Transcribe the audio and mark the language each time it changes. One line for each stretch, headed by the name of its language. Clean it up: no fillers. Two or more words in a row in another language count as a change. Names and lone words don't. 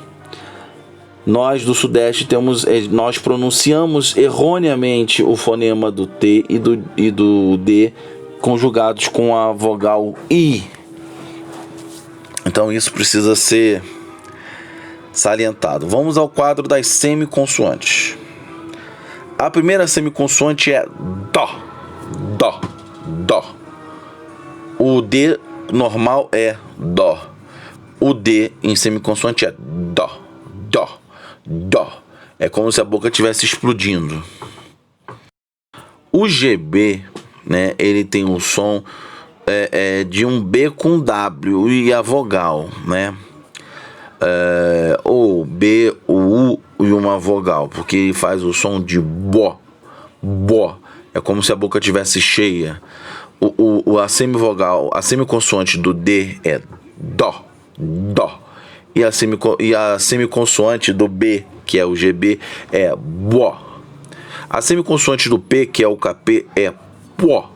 Portuguese: Nós do Sudeste nós pronunciamos erroneamente o fonema do T e do D conjugados com a vogal I. Então isso precisa ser salientado. Vamos ao quadro das semiconsoantes. A primeira semiconsoante é Dó, Dó, Dó. O D normal é Dó. O D em semiconsoante é Dó, Dó, Dó. É como se a boca estivesse explodindo. O GB, né, ele tem um som de um B com W e a vogal, né? Ou B, o U e uma vogal, porque ele faz o som de bó, bó. É como se a boca estivesse cheia. A semivogal, a semiconsoante do D é Dó, Dó. E a semiconsoante do B, que é o GB, é Bó. A semiconsoante do P, que é o KP, é Pó.